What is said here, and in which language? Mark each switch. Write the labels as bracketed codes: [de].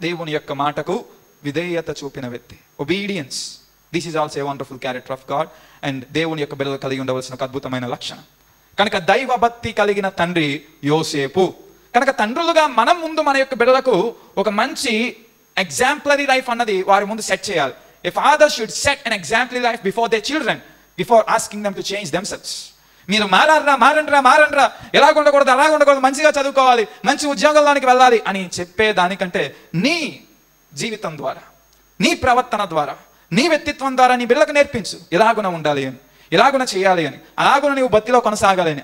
[te] దేవుని యొక్క మాటకు విధేయత చూపిన వ్యక్తి. [en] Obedience, this is also a wonderful character of God. [te] And దేవుని యొక్క బిడ్డలు కలిగి ఉండవలసిన ఒక అద్భుతమైన లక్షణం. కనుక దైవభక్తి కలిగిన తండ్రి యోసేపు. కనుక తండ్రులుగా మనం ముందు మన యొక్క బిడ్డలకు ఒక మంచి ఎగ్జాంపులరీ లైఫ్ అన్నది వారి ముందు సెట్ చేయాలి. [en] A father should set an exemplary life before their children, before asking them to change themselves. [te] మీరు మారండ్రా, ఎలాగ ఉండకూడదు, అలాగ ఉండకూడదు, మంచిగా చదువుకోవాలి, మంచి ఉద్యోగంలోనికి వెళ్ళాలి అని చెప్పే దానికంటే నీ జీవితం ద్వారా, నీ ప్రవర్తన ద్వారా, నీ వ్యక్తిత్వం ద్వారా నీ బిడ్డలకు నేర్పించు ఎలాగున ఉండాలి అని, ఎలాగున చేయాలి అని, అలాగున నీవు భక్తిలో కొనసాగాలి అని.